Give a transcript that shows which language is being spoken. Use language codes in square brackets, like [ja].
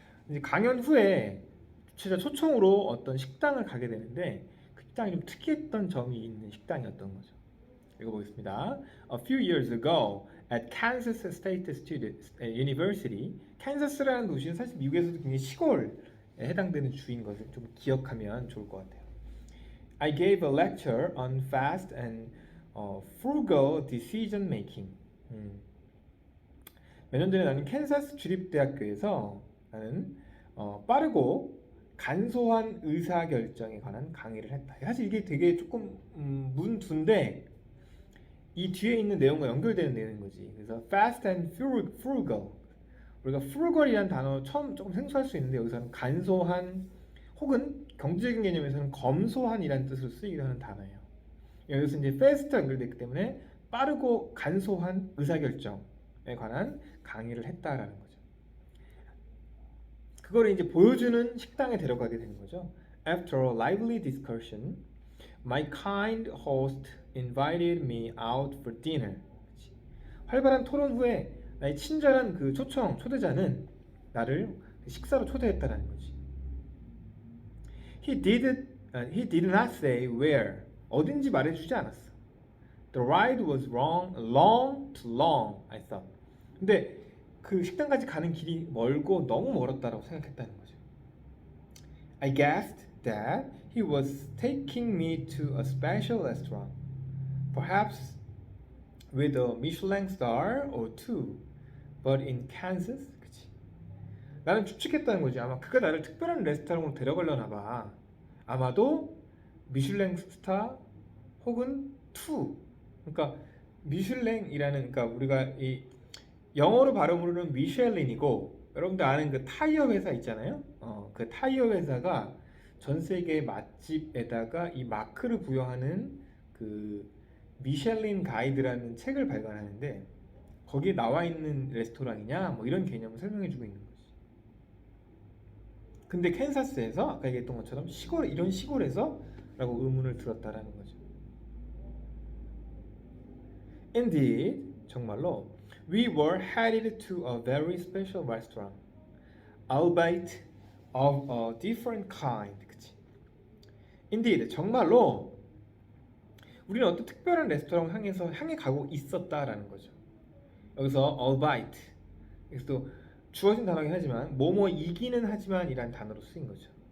[ko] 이제 강연 후에 진짜 초청으로 어떤 식당을 가게 되는데 그 식당이 좀 특이했던 점이 있는 식당이었던 거죠. 읽어보겠습니다. [en] A few years ago at Kansas State University, [ko] 캔자스라는 도시는 사실 미국에서도 굉장히 시골에 해당되는 주인 것을 좀 기억하면 좋을 것 같아요. [en] I gave a lecture on fast and frugal decision making. [ko] 몇 년 전에 나는 캔자스 주립대학교에서 나는 빠르고 간소한 의사결정에 관한 강의를 했다. 사실 이게 되게 조금 문두인데 이 뒤에 있는 내용과 연결되는 내용인 거지. [en] 그래서 fast and frugal. [ko] 우리가 frugal이라는 단어 처음 조금 생소할 수 있는데 여기서는 간소한 혹은 경제적인 개념에서는 검소한이라는 뜻으로 쓰이기도 하는 단어예요. 여기서 이제 fast가 연결되기 때문에 빠르고 간소한 의사결정에 관한 강의를 했다라는 거죠. 그거를 이제 보여주는 식당에 데려가게 되는 거죠. [en] After a lively discussion, my kind host invited me out for dinner. [ko] 활발한 토론 후에 나의 친절한 그 초대자는 나를 식사로 초대했다라는 거지. [en] He did not say where. [ko] 어딘지 말해주지 않았어. [en] The ride was long, too long, I thought. [ko] 근데 그 식당까지 가는 길이 멀고 너무 멀었다라고 생각했다는 거죠. [en] I guessed that he was taking me to a special restaurant, perhaps with a Michelin star or two, but in Kansas. [ko] 그치? 나는 추측했다는 거지. 아마 그가 나를 특별한 레스토랑으로 데려가려나 봐. 아마도 미슐랭 스타 혹은 투. 그러니까 미슐랭이라는 그러니까 우리가 이 영어로 발음으로는 미쉐린이고 여러분들 아는 그 타이어 회사 있잖아요. 그 타이어 회사가 전 세계 맛집에다가 이 마크를 부여하는 그 미슐린 가이드라는 책을 발간하는데 거기에 나와 있는 레스토랑이냐 뭐 이런 개념을 설명해주고 있는 거지. 근데 캔사스에서 아까 얘기했던 것처럼 이런 시골에서라고 의문을 들었다라는 거죠. [en] Indeed, [ko] 정말로 [en] we were headed to a very special restaurant, albeit of a different kind. [ko] 그치? [en] Indeed, [ko] 정말로 우리는 어떤 특별한 레스토랑을 향해 가고 있었다라는 거죠. 여기서 albeit, 여기서 주어진 단어긴 하지만 뭐뭐이기는 하지만 이란 단어로 쓰인 거죠.